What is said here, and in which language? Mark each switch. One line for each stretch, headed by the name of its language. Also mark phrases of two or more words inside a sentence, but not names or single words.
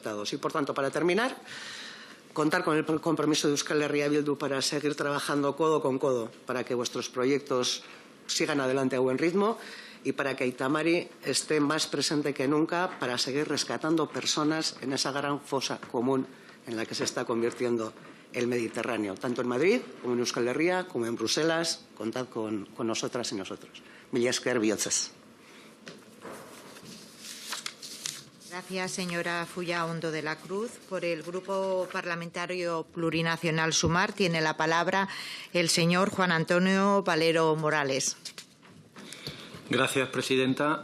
Spanish: Y, por tanto, para terminar, contar con el compromiso de Euskal Herria Bildu para seguir trabajando codo con codo para que vuestros proyectos sigan adelante a buen ritmo y para que Aita Mari esté más presente que nunca para seguir rescatando personas en esa gran fosa común en la que se está convirtiendo el Mediterráneo, tanto en Madrid como en Euskal Herria, como en Bruselas. Contad con nosotras y nosotros.
Basque: Mila esker bihotzez.
Spanish: Gracias, señora Fulla Ondo de la Cruz. Por el Grupo Parlamentario Plurinacional Sumar tiene la palabra el señor Juan Antonio Valero Morales. Gracias, presidenta.